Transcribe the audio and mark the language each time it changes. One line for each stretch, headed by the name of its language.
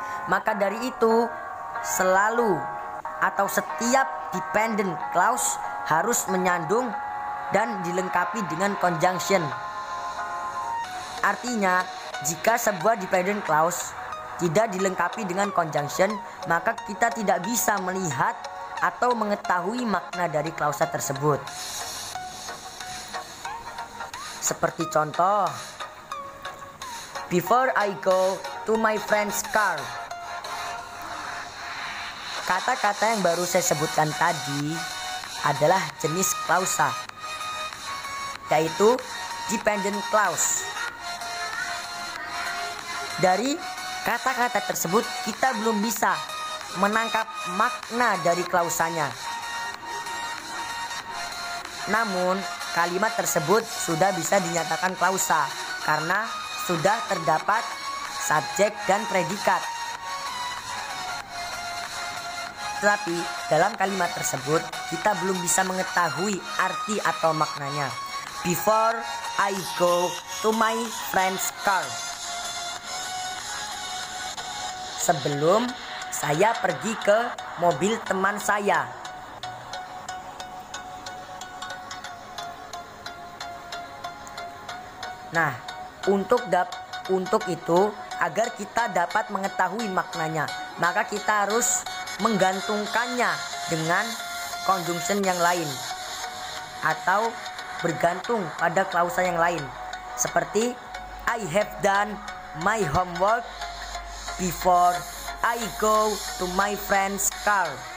Indonesian: Maka dari itu, selalu atau setiap dependent clause harus menyandung dan dilengkapi dengan conjunction. Artinya, jika sebuah dependent clause tidak dilengkapi dengan conjunction, maka kita tidak bisa melihat atau mengetahui makna dari clausa tersebut. Seperti contoh,
English: before I go to my friend's car.
Indonesian: Kata-kata yang baru saya sebutkan tadi adalah jenis clausa, yaitu dependent clause. Dari kata-kata tersebut kita belum bisa menangkap makna dari klausanya. Namun kalimat tersebut sudah bisa dinyatakan clausa karena sudah terdapat subjek dan predikat. Tetapi dalam kalimat tersebut kita belum bisa mengetahui arti atau maknanya.
English: Before I go to my friend's car.
Indonesian: Sebelum saya pergi ke mobil teman saya. Nah, untuk itu, agar kita dapat mengetahui maknanya, maka kita harus menggantungkannya dengan conjunction yang lain atau bergantung pada klausa yang lain, seperti
English: I have done my homework before I go to my friend's car.